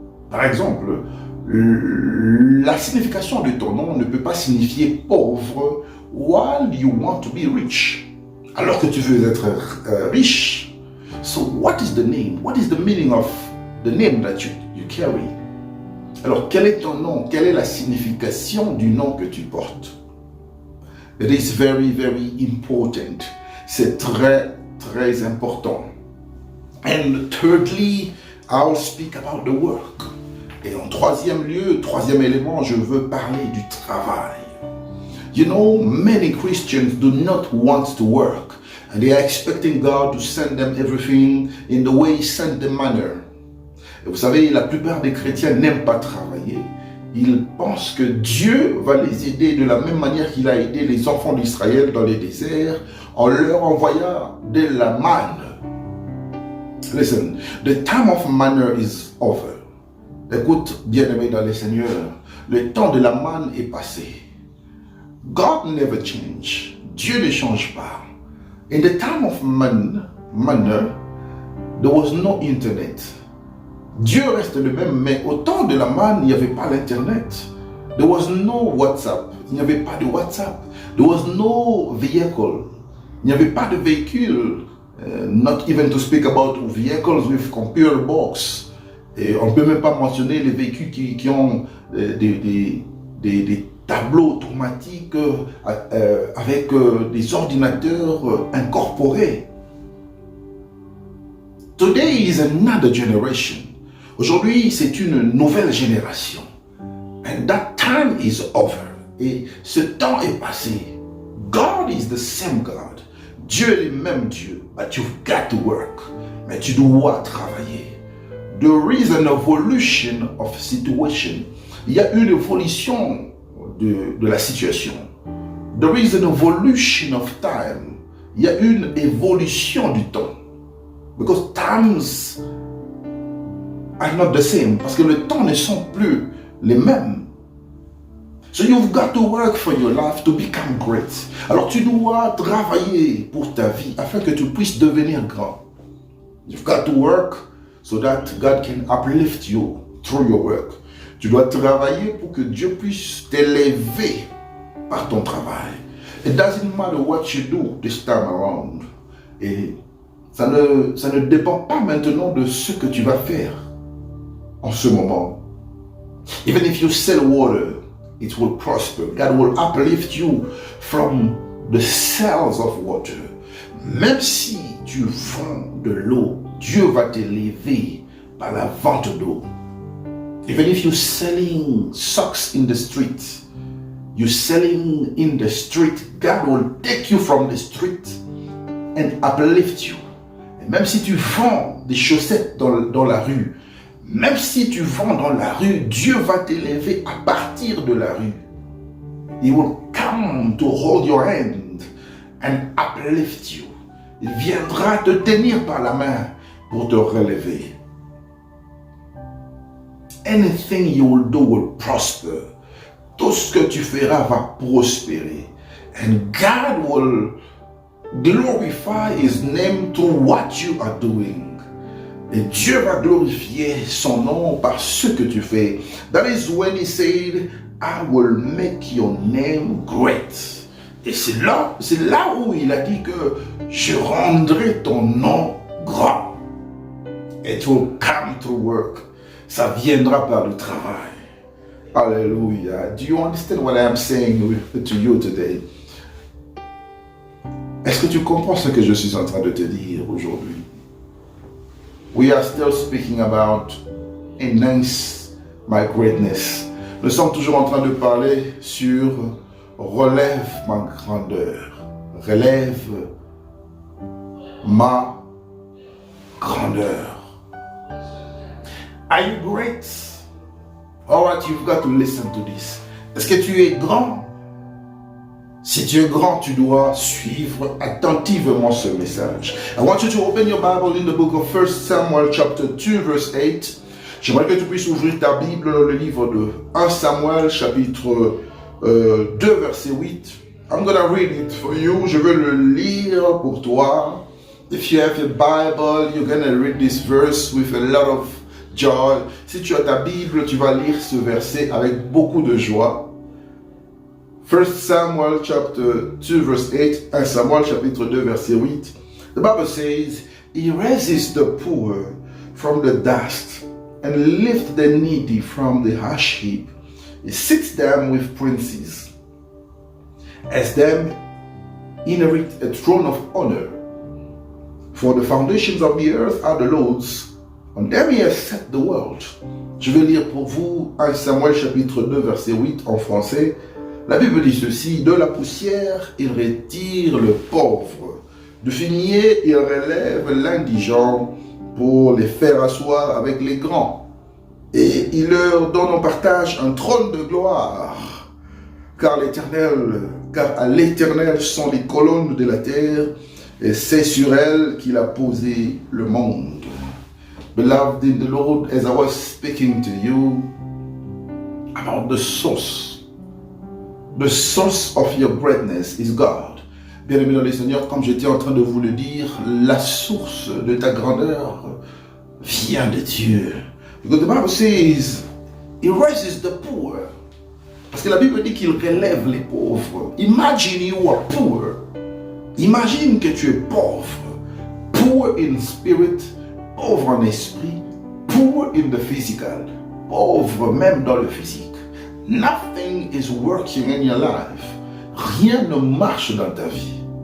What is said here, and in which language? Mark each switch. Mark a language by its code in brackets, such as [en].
[fr] Par exemple, la signification de ton nom ne peut pas signifier pauvre [en] while you want to be rich. [fr] Alors que tu veux être riche. [en] So what is the name? What is the meaning of the name that you carry? [fr] Alors quel est ton nom? Quelle est la signification du nom que tu portes? [en] It is very, very important. [fr] C'est très, très important. [en] And thirdly, I'll speak about the work. [fr] Et en troisième lieu, troisième élément, je veux parler du travail. [en] You know, many Christians do not want to work. And they are expecting God to send them everything in the way He sent the manna. [fr] Et vous savez, la plupart des chrétiens n'aiment pas travailler. Ils pensent que Dieu va les aider de la même manière qu'il a aidé les enfants d'Israël dans les déserts en leur envoyant de la manne. [en] Listen, the time of manna is over. [fr] Écoute, bien-aimé dans le Seigneur, le temps de la manne est passé. [en] God never change. [fr] Dieu ne change pas. [en] In the time of manna, there was no internet. [fr] Dieu reste le même, mais au temps de la manne, il n'y avait pas l'internet. [en] There was no WhatsApp. [fr] Il n'y avait pas de WhatsApp. [en] There was no vehicle. [fr] Il n'y avait pas de véhicule. [en] Not even to speak about vehicles with computer box. [fr] Et on ne peut même pas mentionner les véhicules qui ont des tableaux automatiques avec des ordinateurs incorporés. [en] Today is another generation. [fr] Aujourd'hui, c'est une nouvelle génération. [en] And that time is over. [fr] Et ce temps est passé. [en] God is the same God. [fr] Dieu est le même Dieu. [en] But you've got to work. [fr] Mais tu dois travailler. [en] There is an evolution of situation. [fr] Il y a une évolution de la situation. [en] There is an evolution of time. [fr] Il y a une évolution du temps. [en] Because times are not the same. [fr] Parce que les temps ne sont plus les mêmes. [en] So you've got to work for your life to become great. [fr] Alors tu dois travailler pour ta vie afin que tu puisses devenir grand. [en] You've got to work so that God can uplift you through your work. [fr] Tu dois travailler pour que Dieu puisse t'élever par ton travail. [en] It doesn't matter what you do this time around. [fr] Et ça ne dépend pas maintenant de ce que tu vas faire en ce moment. [en] Even if you sell water, it will prosper. God will uplift you from the sales of water. [fr] Même si tu vends de l'eau, Dieu va t'élever par la vente d'eau. [en] Even if you're selling socks in the street, you're selling in the street, God will take you from the street and uplift you. [fr] Et même si tu vends des chaussettes dans la rue, même si tu vends dans la rue, Dieu va t'élever à partir de la rue. [en] He will come to hold your hand and uplift you. [fr] Il viendra te tenir par la main pour te relever. [en] Anything you will do will prosper. [fr] Tout ce que tu feras va prospérer. [en] And God will glorify His name through what you are doing. [fr] Et Dieu va glorifier son nom par ce que tu fais. [en] That is when He said, I will make your name great. [fr] Et c'est là où il a dit que je rendrai ton nom grand. [en] It will come through work. [fr] Ça viendra par le travail. [en] Hallelujah. Do you understand what I am saying to you today? [fr] Est-ce que tu comprends ce que je suis en train de te dire aujourd'hui? [en] We are still speaking about enhance my greatness. [fr] Nous sommes toujours en train de parler sur relève ma grandeur. Relève ma grandeur. [en] Are you great? All right, you've got to listen to this. [fr] Est-ce que tu es grand? Si tu es grand, tu dois suivre attentivement ce message. [en] I want you to open your Bible in the book of 1 Samuel chapter 2 verse 8. [fr] J'aimerais que tu puisses ouvrir ta Bible dans le livre de 1 Samuel chapitre 2 verset 8. [en] I'm going to read it for you. [fr] Je vais le lire pour toi. [en] If you have a Bible, you're going to read this verse with a lot of joy. [fr] Si tu as ta Bible, tu vas lire ce verset avec beaucoup de joie. [en] 1 Samuel chapter 2 verse 8, [fr] 1 Samuel chapitre 2 verset 8. [en] The Bible says, He raises the poor from the dust and lifts the needy from the ash heap. He sits them with princes, as them inherit a throne of honor. For the foundations of the earth are the Lord's, on them He has set the world. [fr] Je vais lire pour vous 1 Samuel chapitre 2 verset 8 en français. La Bible dit ceci, de la poussière, il retire le pauvre. Du fumier, il relève l'indigent pour les faire asseoir avec les grands. Et il leur donne en partage un trône de gloire. Car à l'Éternel sont les colonnes de la terre, et c'est sur elles qu'il a posé le monde. [en] Beloved in the Lord, as I was speaking to you about the source of your greatness is God. [fr] Bien-aimé dans le Seigneur, comme j'étais en train de vous le dire, la source de ta grandeur vient de Dieu. [en] Because the Bible says, He raises the poor. [fr] Parce que la Bible dit qu'il relève les pauvres. [en] Imagine you are poor. [fr] Imagine que tu es pauvre. [en] Poor in spirit, [fr] pauvre en esprit, [en] poor in the physical, [fr] pauvre même dans le physique. [en] Nothing is working in your life. [fr] Rien ne marche dans ta vie.